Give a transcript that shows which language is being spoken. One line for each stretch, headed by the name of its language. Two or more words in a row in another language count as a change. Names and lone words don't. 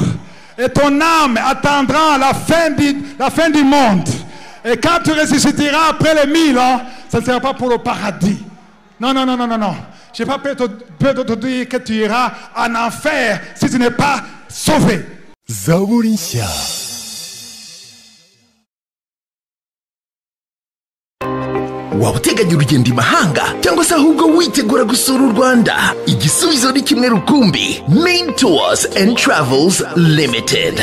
French: Et ton âme attendra la fin du monde. Et quand tu ressusciteras après les 1000 ans, ça ne sera pas pour le paradis. Non, non, non, non, non, non. Je n'ai pas peur de te dire que tu iras en enfer si tu n'es pas sauvé. Zaburisha.
Kinyarwanda: Waba uteganya urugendo imahanga cyangwa se ahubwo witegura gusura u Rwanda? Igisubizo ni kimwe rukumbi. Main Tours and Travels Limited.